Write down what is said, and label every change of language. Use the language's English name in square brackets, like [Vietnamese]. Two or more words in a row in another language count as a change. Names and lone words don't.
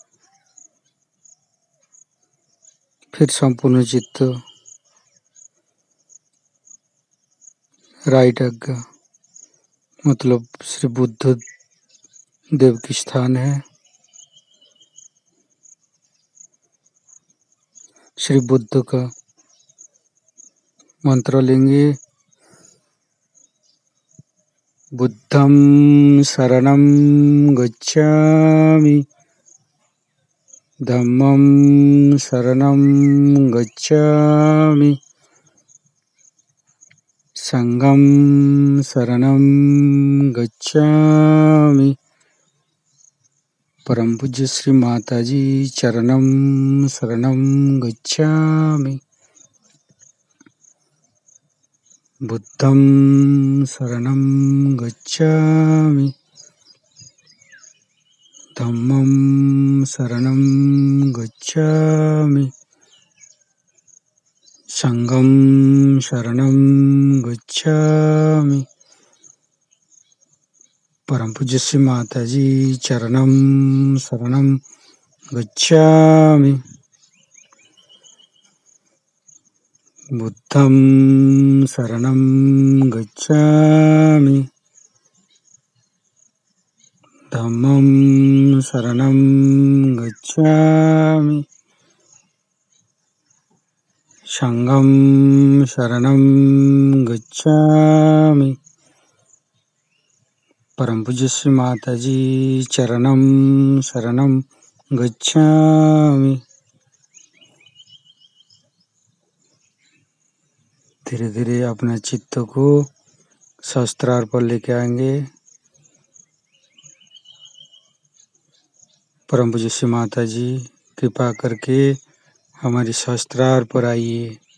[Hindi] फिर संपूर्ण चित्त राइट आज्ञा मतलब श्री बुद्ध देव की स्थान है। श्री बुद्ध का मंत्र लेंगे। [Pali] बुद्धं शरणं गच्छामि, धम्मं शरणं गच्छामि, संघं शरणं गच्छामि। [Hindi] परम पूज्य श्री माता जी [Pali] चरणं शरणं गच्छामि। बुद्धं शरणं गच्छामि, धम्मं शरणं गच्छामि, संघं शरणं गच्छामि। [Hindi] परम पूज्य श्री माता जी [Pali] चरणं शरणं गच्छामि। बुद्धं शरणं गच्छामि, धम्मं शरणं गच्छामि, संघं शरणं गच्छामि। [Hindi] परम पूज्य श्री माता जी [Pali] चरणं शरणं गच्छामि। [Hindi] धीरे धीरे अपना चित्त को शास्त्रार्थ पर लेके आएंगे। परम पूज्य श्री माता जी कृपा करके हमारी शास्त्रार्थ पर आइए।